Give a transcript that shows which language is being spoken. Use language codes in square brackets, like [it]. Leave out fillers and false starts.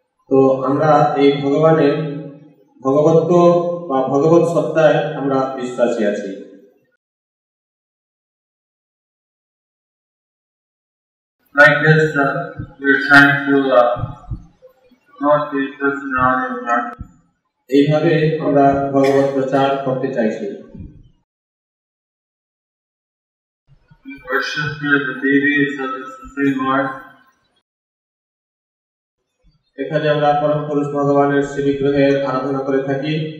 [bn] তো আমরা এই ভগবানের ভগবত্ব বা ভগবত সত্তায় আমরা বিশ্বাসী আছি। [en] Like this, we are trying to promote the personality of Godhead. [bn] এইভাবে আমরা ভগবত প্রচার করতে চাইছি। [en] We worship here the deities of the Supreme Lord. [bn] এখানে আমরা পরম পুরুষ ভগবানের শ্রী বিগ্রহের আরাধনা করে থাকি।